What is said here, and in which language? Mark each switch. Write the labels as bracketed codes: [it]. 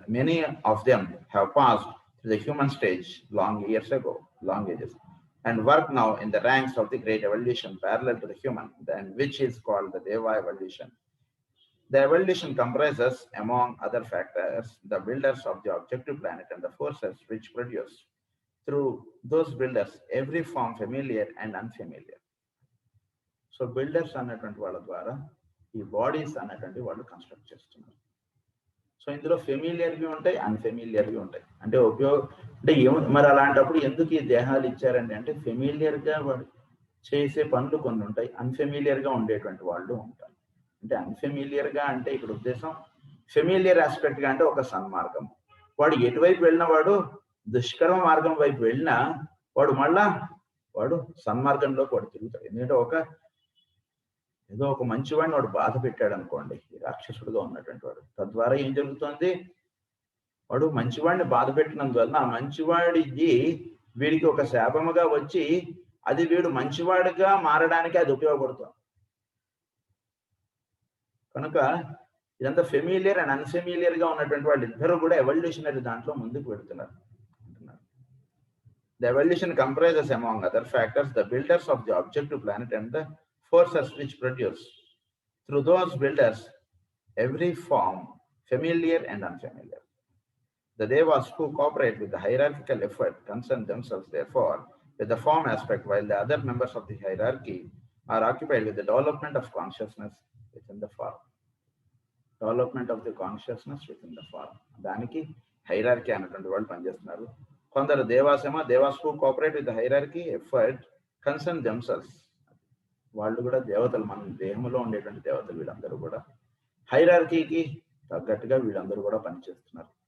[en] Many of them have passed through the human stage long years ago, long ages, and work now in the ranks of the great evolution parallel to the human, then which is called the Deva evolution. The evolution comprises, among other factors, the builders of the objective planet and the forces which produce through those builders every form familiar and unfamiliar. So [te] builders అన్నటువంటి వాళ్ళ ద్వారా ఈ bodies అన్నటువంటి వాళ్ళు construct చేస్తున్నారు. So ఇందులో ఫెమిలియర్వి ఉంటాయి, అన్ఫెమిలియర్వి ఉంటాయి. అంటే అంటే మరి అలాంటప్పుడు ఎందుకు ఈ దేహాలు ఇచ్చారండి అంటే ఫెమిలియర్గా వాడు చేసే పనులు కొన్ని ఉంటాయి, అన్ఫెమిలియర్గా ఉండేటువంటి వాళ్ళు ఉంటారు. అంటే అన్ఫెమిలియర్ గా అంటే ఇక్కడ ఉద్దేశం ఫెమిలియర్ ఆస్పెక్ట్ గా అంటే ఒక సన్మార్గం. వాడు ఎటువైపు వెళ్ళిన వాడు దుష్కర్మ మార్గం వైపు వెళ్ళినా వాడు సన్మార్గంలోకి వాడు తిరుగుతాడు. ఎందుకంటే ఏదో ఒక మంచివాడిని వాడు బాధ పెట్టాడు అనుకోండి, ఈ రాక్షసుడుగా ఉన్నటువంటి వాడు, తద్వారా ఏం జరుగుతుంది, వాడు మంచివాడిని బాధ పెట్టినందువల్ల ఆ మంచివాడికి వీడికి ఒక శాపముగా వచ్చి అది వీడు మంచివాడిగా మారడానికి అది ఉపయోగపడుతుంది. కనుక ఇదంతా ఫెమిలియర్ అండ్ అన్ఫెమిలియర్ గా ఉన్నటువంటి వాళ్ళు ఇద్దరు కూడా ఎవల్యూషనరీ దాంట్లో ముందుకు పెడుతున్నారు అంటున్నారు. [en] The evolution comprises, among other factors, the builders of the objective planet and the forces which produce. Through those builders, every form, familiar and unfamiliar. The Devas who cooperate with the hierarchical effort concern themselves, therefore, with the form aspect, while the other members of the hierarchy are occupied with the development of consciousness within the form. Development of the consciousness within the form. [te] దానికి hierarchy అన్నటువంటి వాళ్ళు పనిచేస్తున్నారు. కొందరు [en] Devas who cooperate with the hierarchy effort concern themselves. [te] వాళ్ళు కూడా దేవతలు, మన దేహంలో ఉండేటువంటి దేవతలు వీళ్ళందరూ కూడా హైరార్కీకి తగ్గట్టుగా వీళ్ళందరూ కూడా పనిచేస్తున్నారు.